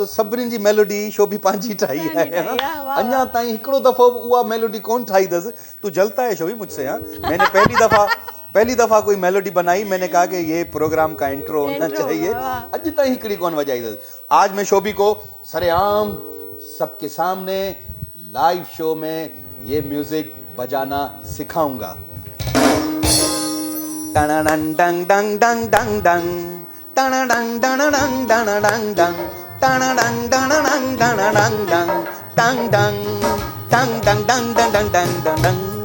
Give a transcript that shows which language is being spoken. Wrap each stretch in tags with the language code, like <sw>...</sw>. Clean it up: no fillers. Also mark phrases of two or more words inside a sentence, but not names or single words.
<sd>सभिनीनि जी मेलोडी शो बि पंहिंजी ठाही आहे अञा ताईं हिकिड़ो दफ़ो बि उहा मेलोडी कोन ठाही अथसि</sd> <hi>तूं जलता है शो भी मुझसे हाँ मैंने पहली दफ़ा कोई मेलोडी बनाई मैंने कहा कि ये प्रोग्राम का इंट्रो होना चाहिए</hi> <sd>अॼु ताईं हिकिड़ी कोन वॼाई अथसि</sd> <hi>आज मैं शोभी को सरेआम सबके सामने</hi> <en>live show</en> <hi>में ये म्यूजिक बजाना सिखाऊंगा टंग डंग डंग डंग डंग डंग टंग डंग डंग डंग डंग डंग टंग डंग डंग डंग डंग डंग टंग डंग डंग डंग डंग डंग डंग डंग</hi>